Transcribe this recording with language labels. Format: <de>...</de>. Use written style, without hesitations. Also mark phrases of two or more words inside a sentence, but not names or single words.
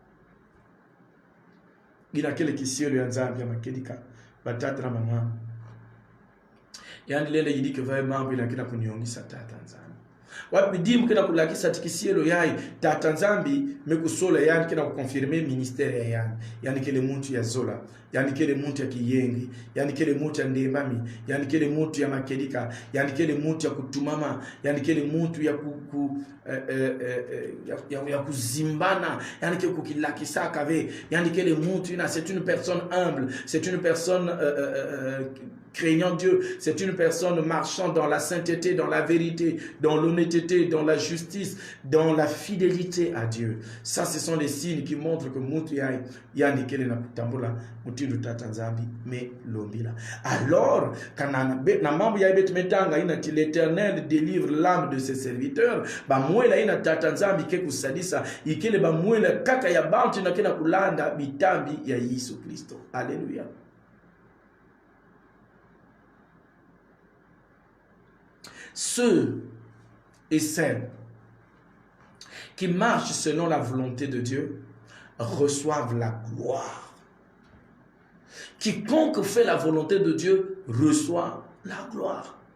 <ktu>Gina kile kisielo ya nzambi ya makedika batata na mama. Yani lele yidi ke vae mambo ila kina kuniongisa tata nzambi. Wapi dimu kina kulakisa tikisielo yai tata nzambi mekusola yani kina kukonfirme ministere ya yani. Yani kele muntu ya zola, yani kele muntu ya kiyengi, yani kele muntu ya ndembami, yani kele muntu ya makedika, yani kele muntu ya kutumama, yani kele muntu ya kuzimbana, yani kele kukilakisa kave, yani kele muntu ina,</ktu> <fr>c'est une personne humble, c'est une personne craignant Dieu, c'est une personne marchant dans la sainteté, dans la vérité, dans l'honnêteté, dans la justice, dans la fidélité à Dieu. Ça, ce sont les signes qui montrent que</fr> <ktu>Moutu yani kele na kutambola mutindu tata nzambi me lombila.</ktu> <fr>Alors, quand</fr> <ktu>na mambo ya ibet metanga ina ti</ktu> <fr>l'Éternel délivre l'âme de ses serviteurs,</fr> <ktu>ba mwela ina tata nzambi ke kusadisa ikele ba mwela kaka ya bantu na kena kulanda bitambi ya Yesu Kristo.</ktu> <fr>Alléluia. Ceux et celles qui marchent selon la volonté de Dieu reçoivent la gloire. Quiconque fait la volonté de Dieu reçoit la gloire.</fr>